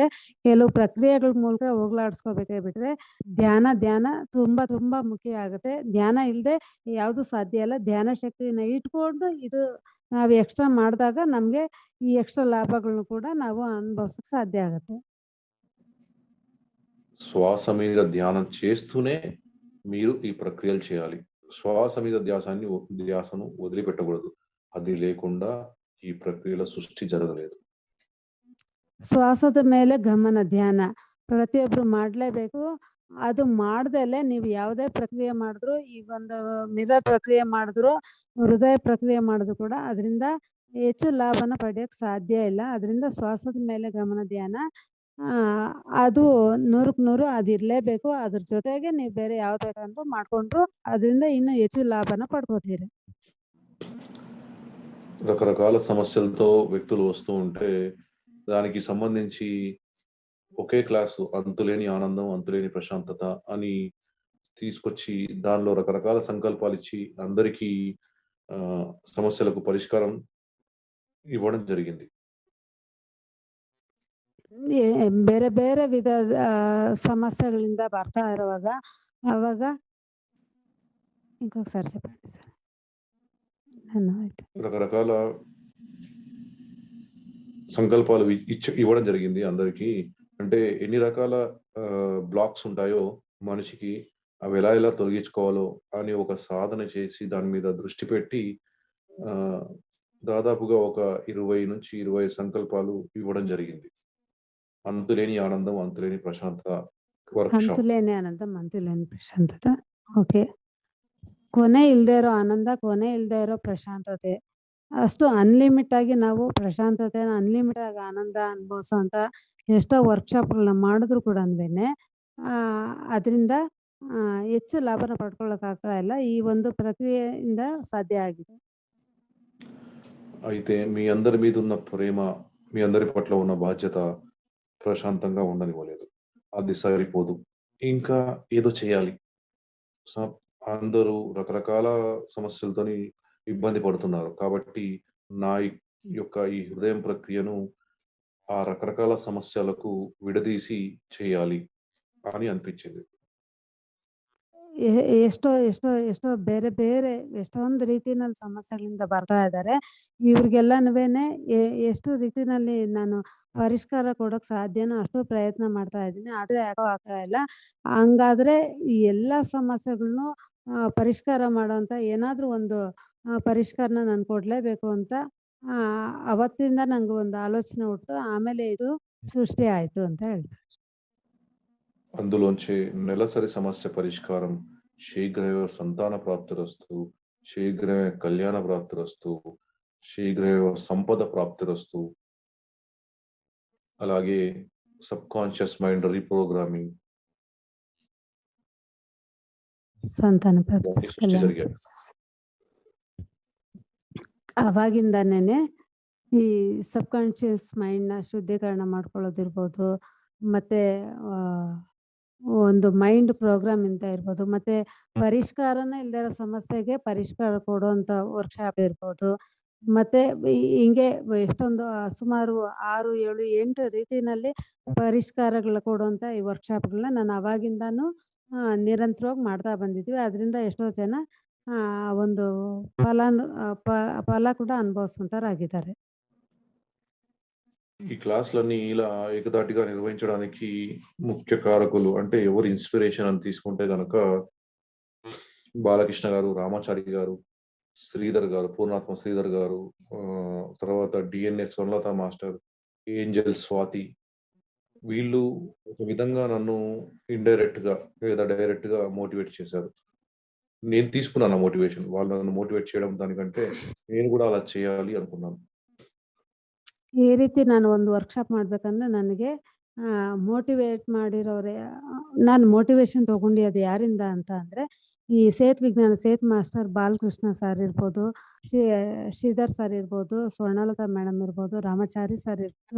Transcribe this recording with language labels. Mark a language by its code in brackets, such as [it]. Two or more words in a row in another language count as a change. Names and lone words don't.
[kn] ಕೆಲವು ಪ್ರಕ್ರಿಯೆಗಳ ಮೂಲಕ ಹೋಗಲಾಡಿಸ್ಕೋಬೇಕೇ ಬಿಟ್ರೆ ಧ್ಯಾನ ತುಂಬಾ ತುಂಬಾ ಮುಖ್ಯ ಆಗುತ್ತೆ. ಧ್ಯಾನ ಇಲ್ಲದೆ ಯಾವುದು ಸಾಧ್ಯ ಇಲ್ಲ. ಧ್ಯಾನ ಶಕ್ತಿನ ಇಟ್ಕೊಂಡು ಇದು ನಾವು ಎಕ್ಸ್ಟ್ರಾ ಮಾಡಿದಾಗ ನಮಗೆ ಈ ಎಕ್ಸ್ಟ್ರಾ ಲಾಭಗಳನ್ನು ಕೂಡ ನಾವು ಅನುಭವಿಸೋಕೆ ಸಾಧ್ಯ ಆಗುತ್ತೆ. [te] శ్వాస మీద ధ్యానం చేస్తూనే మీరు ఈ ప్రక్రియలు చేయాలి. శ్వాస మీద ధ్యాసను వదిలిపెట్టకూడదు. అది లేకుండా ఈ ప్రక్రియల సృష్టి జరగలేదు. [kn] ಶ್ವಾಸದ ಮೇಲೆ ಗಮನ ಧ್ಯಾನ ಪ್ರತಿಯೊಬ್ಬರು ಮಾಡಲೇಬೇಕು. ಅದು ಮಾಡ್ದಲೆ ನೀವು ಯಾವುದೇ ಪ್ರಕ್ರಿಯೆ ಮಾಡಿದ್ರು, ಈ ಒಂದು ಮಿರರ್ ಪ್ರಕ್ರಿಯೆ ಮಾಡಿದ್ರು, ಹೃದಯ ಪ್ರಕ್ರಿಯೆ ಮಾಡಿದ್ರು ಕೂಡ ಅದರಿಂದ ಹೆಚ್ಚು ಲಾಭನ ಪಡೆಯೋಕ್ಕೆ ಸಾಧ್ಯ ಇಲ್ಲ. ಅದರಿಂದ ಶ್ವಾಸದ ಮೇಲೆ ಗಮನ ಧ್ಯಾನ ಅದು 100ಕ್ಕೆ 100 ಅದಿರಲೇಬೇಕು. ಅದ್ರ ಜೊತೆಗೆ ನೀವು ಬೇರೆ ಯಾವ್ದು ಬೇಕಾದ್ರೂ ಮಾಡ್ಕೊಂಡ್ರು ಅದರಿಂದ ಇನ್ನೂ ಹೆಚ್ಚು ಲಾಭನ ಪಡ್ಕೋತೀರಿ. [te] రకరకాల సమస్యలతో వ్యక్తులు వస్తూ ఉంటే దానికి సంబంధించి ఒకే క్లాసు అంతులేని ఆనందం, అంతులేని ప్రశాంతత అని తీసుకొచ్చి దానిలో రకరకాల సంకల్పాలిచ్చి అందరికీ సమస్యలకు పరిష్కారం ఇవ్వడం జరిగింది. [kn] ಬೇರೆ ಬೇರೆ ವಿಧದ ಸಮಸ್ಯೆಗಳಿಂದ ಬರ್ತಾ ಇರುವಾಗ ಅವಾಗ [te] ఇంకొకసారి చెప్పండి సార్. [kn] ఆಯ್ತು. [te] రకరకాల సంకల్పాలు ఇవ్వడం జరిగింది అందరికీ. అంటే ఎన్ని రకాల బ్లాక్స్ ఉంటాయో మనిషికి అవి ఎలా తొలగించుకోవాలో అని ఒక సాధన చేసి దాని మీద దృష్టి పెట్టి దాదాపుగా ఒక 20-25 సంకల్పాలు ఇవ్వడం జరిగింది. అంతులేని ఆనందం, అంతులేని ప్రశాంతత వర్క్‌షాప్. అంతులేని ఆనందం, అంతులేని ಪ್ರಶಾಂತತ. ಓಕೆ. [kn] ಕೊನೆ ಇಲ್ದೇ ಇರೋ ಆನಂದ, ಕೊನೆ ಇಲ್ದೇ ಇರೋ ಪ್ರಶಾಂತತೆ. ಅಷ್ಟು ಅನ್‌ಲಿಮಿಟ್ ಆಗಿ ನಾವು ಪ್ರಶಾಂತತೆನ ಅನ್‌ಲಿಮಿಟ್ ಆಗಿ ಆನಂದ ಅನುಭವಿಸೋಂಥ ಎಷ್ಟೋ ವರ್ಕ್‌ಶಾಪ್‌ಗಳನ್ನ ಮಾಡಿದ್ರು ಕೂಡನುವೆನೆ ಅದರಿಂದ ಹೆಚ್ಚು ಲಾಭನ ಪಡ್ಕೊಳ್ಳೋಕ್ಕಾಗ್ತಾ ಇಲ್ಲ. ಈ ಒಂದು ಪ್ರಕ್ರಿಯೆಯಿಂದ ಸಾಧ್ಯ ಆಗಿದೆ. అయితే మీ అందరి మీద ఉన్న ప్రేమ, మీ అందరి పట్ల ఉన్న బాధ్యత ప్రశాంతంగా ఉండనివ్వలేదు. అది సరిపోదు. ఇంకా ఏదో చేయాలి. అందరూ రకరకాల సమస్యలతోని ఇబ్బంది పడుతున్నారు. కాబట్టి నా యొక్క ఈ హృదయం ప్రక్రియను ఆ రకరకాల సమస్యలకు విడదీసి చేయాలి అని అనిపించింది. ಎಷ್ಟೋ ಎಷ್ಟೋ ಎಷ್ಟೋ ಬೇರೆ ಬೇರೆ ಎಷ್ಟೊಂದು ರೀತಿನಲ್ಲಿ ಸಮಸ್ಯೆಗಳಿಂದ ಬರ್ತಾ ಇದ್ದಾರೆ. ಇವ್ರಿಗೆಲ್ಲನುವೇನೆ ಎಷ್ಟು ರೀತಿನಲ್ಲಿ ನಾನು ಪರಿಷ್ಕಾರ ಕೊಡೋಕೆ ಸಾಧ್ಯನೋ ಅಷ್ಟು ಪ್ರಯತ್ನ ಮಾಡ್ತಾ ಇದ್ದೀನಿ. ಆದ್ರೆ ಯಾಕೋ ಆಗ್ತಾ ಇಲ್ಲ. ಹಂಗಾದ್ರೆ ಈ ಎಲ್ಲ ಸಮಸ್ಯೆಗಳ್ನು ಪರಿಷ್ಕಾರ ಮಾಡೋಂಥ ಏನಾದ್ರೂ ಒಂದು ಪರಿಷ್ಕಾರನ ನಾನು ಕೊಡ್ಲೇಬೇಕು ಅಂತ ಅವತ್ತಿಂದ ನಂಗೆ ಒಂದು ಆಲೋಚನೆ ಹುಟ್ತು. ಆಮೇಲೆ ಇದು ಸೃಷ್ಟಿ ಆಯ್ತು ಅಂತ ಹೇಳ್ತಾರೆ. [te] అందులోంచి నెలసరి సమస్య పరిష్కారం, శీఘ్రమేవ సంతాన ప్రాప్తిరస్తు, శీఘ్రమే కళ్యాణ ప్రాప్తిరస్తు, శీఘ్రమేవ సంపద ప్రాప్తిరస్తు అలాగే [en] subconscious mind reprogramming [kn] ಸಂತಾನ [te] ఇవన్నీ [kn] ಪ್ರಾಪ್ತಿಸಿ [te] సృష్టి [kn] ಕಲ್ಯಾಣ [te] జరిగాయి. [kn] ಪ್ರಾಪ್ತಿಸಿ. ಅವಾಗಿಂದಾನೇನೆ ಈ [en] subconscious mind [kn] ಶುದ್ಧೀಕರಣ ಮಾಡ್ಕೊಳ್ಳೋದಿರ್ಬೋದು, ಮತ್ತೆ ಒಂದು [en] mind program [kn] ಅಂತ ಇರ್ಬೋದು, ಮತ್ತೆ ಪರಿಷ್ಕಾರನೇ ಇಲ್ದೇ ಇರೋ ಸಮಸ್ಯೆಗೆ ಪರಿಷ್ಕಾರ ಕೊಡುವಂಥ ವರ್ಕ್‌ಶಾಪ್ ಇರ್ಬೋದು. ಮತ್ತೆ ಹಿಂಗೆ ಎಷ್ಟೊಂದು ಸುಮಾರು 6, 7, 8 ರೀತಿನಲ್ಲಿ ಪರಿಷ್ಕಾರಗಳು ಕೊಡುವಂಥ ಈ ವರ್ಕ್‌ಶಾಪ್‌ಗಳನ್ನ ನಾನು ಅವಾಗಿಂದಾನು ನಿರಂತರವಾಗಿ ಮಾಡ್ತಾ ಬಂದಿದ್ವಿ. ಅದರಿಂದ ಎಷ್ಟೋ ಜನ ಒಂದು ಫಲ ಕೂಡ ಅನುಭವಿಸುವಂತವರಾಗಿದ್ದಾರೆ. [te] ఈ క్లాస్‌లన్నీ ఇలా ఏకధాటిగా నిర్వహించడానికి ముఖ్య కారకులు అంటే ఎవరు ఇన్‌స్పిరేషన్ అని తీసుకుంటే గనక బాలకృష్ణ గారు, రామాచారి గారు, శ్రీధర్ గారు, పూర్ణాత్మ శ్రీధర్ గారు, తర్వాత డిఎన్ఎస్ స్వర్ణలత మాస్టర్, ఏంజెల్ స్వాతి వీళ్ళు ఒక విధంగా నన్ను ఇండైరెక్ట్‌గా లేదా డైరెక్ట్‌గా మోటివేట్ చేశారు. నేను తీసుకున్నాను ఆ మోటివేషన్. వాళ్ళు నన్ను మోటివేట్ చేయడం దానికంటే నేను కూడా అలా చేయాలి అనుకున్నాను. [kn] ಈ ರೀತಿ ನಾನು ಒಂದು ವರ್ಕ್‌ಶಾಪ್ ಮಾಡ್ಬೇಕಂದ್ರೆ ನನಗೆ ಮೋಟಿವೇಟ್ ಮಾಡಿರೋರೆ ನಾನು ಮೋಟಿವೇಶನ್ ತಗೊಂಡಿದ್ದು ಯಾರಿಂದ ಅಂತ ಅಂದ್ರೆ, ಈ ಸೇತ್ ವಿಜ್ಞಾನ ಸೇತ್ ಮಾಸ್ಟರ್ ಬಾಲಕೃಷ್ಣ ಸರ್ ಇರ್ಬೋದು, ಶ್ರೀಧರ್ ಸರ್ ಇರ್ಬೋದು, ಸ್ವರ್ಣಲತಾ ಮೇಡಮ್ ಇರ್ಬೋದು, ರಾಮಾಚಾರಿ ಸರ್ ಇರ್ಬೋದು.